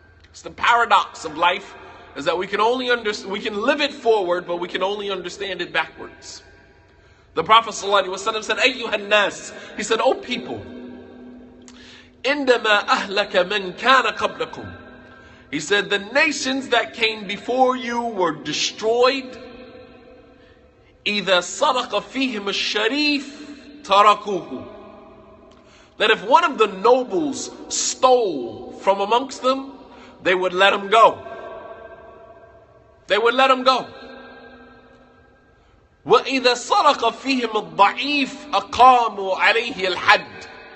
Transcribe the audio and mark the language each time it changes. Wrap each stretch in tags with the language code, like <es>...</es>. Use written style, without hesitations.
<en>It's the paradox of life, is that we can live it forward, but we can only understand it backwards. The Prophet ﷺ said, Ayyuhan nas, he said, O people,</en> <ar>إِنَّمَا أَهْلَكَ مَنْ كَانَ قَبْلَكُمْ.</ar> <en>He said, the nations that came before you were destroyed.</en> <ar>إِذَا صَدَقَ فِيهِمُ الشَّرِيفُ تَرَكُوهُ.</ar> <en>That if one of the nobles stole from amongst them, they would let him go. They would let him go.</en> <ar>وَإِذَا صَرَقَ فِيهِمُ الضَّعِيفُ أَقَامُوا عَلَيْهِ الْحَدِّ.</ar>